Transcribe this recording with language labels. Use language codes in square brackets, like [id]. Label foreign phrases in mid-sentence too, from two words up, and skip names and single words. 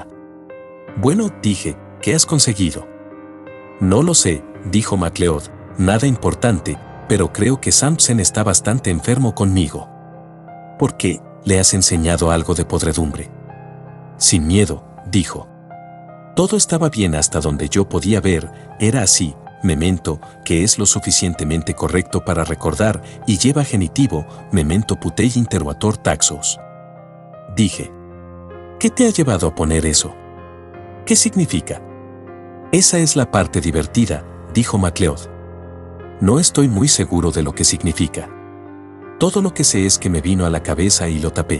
[es] Bueno, dije, ¿qué has conseguido? No lo sé, dijo MacLeod, nada importante, pero creo que Samson está bastante enfermo conmigo. ¿Por qué? ¿Le has enseñado algo de podredumbre? Sin miedo, dijo. Todo estaba bien hasta donde yo podía ver, era así, memento, que es lo suficientemente correcto para recordar, y lleva genitivo, [la] memento putei interrogator taxos. [es] Dije. ¿Qué te ha llevado a poner eso? ¿Qué significa? Esa es la parte divertida, dijo MacLeod. No estoy muy seguro de lo que significa. Todo lo que sé es que me vino a la cabeza y lo tapé.